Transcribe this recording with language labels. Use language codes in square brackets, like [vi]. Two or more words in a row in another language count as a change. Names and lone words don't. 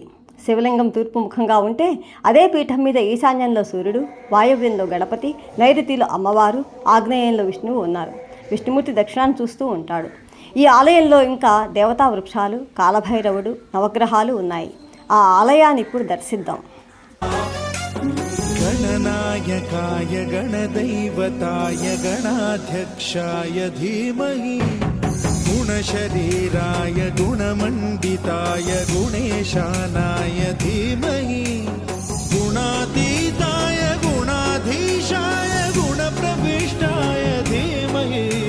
[te] శివలింగం తూర్పు ముఖంగా ఉంటే అదే పీఠం మీద ఈశాన్యంలో సూర్యుడు, వాయవ్యంలో గణపతి, నైరుతిలో అమ్మవారు, ఆగ్నేయంలో విష్ణువు ఉన్నారు. విష్ణుమూర్తి దక్షిణాన్ని చూస్తూ ఉంటాడు. ఈ ఆలయంలో ఇంకా దేవతా వృక్షాలు, కాలభైరవుడు, నవగ్రహాలు ఉన్నాయి. ఆ ఆలయాన్ని ఇప్పుడు దర్శిద్దాం. [sa] गणनायकाय गणदैवताय गणाध्यक्षाय धीमहि गुणशरीराय गुणमण्डिताय गुणेशानाय धीमहि गुणातीताय गुणाधीशाय गुणप्रविष्टाय धीमहि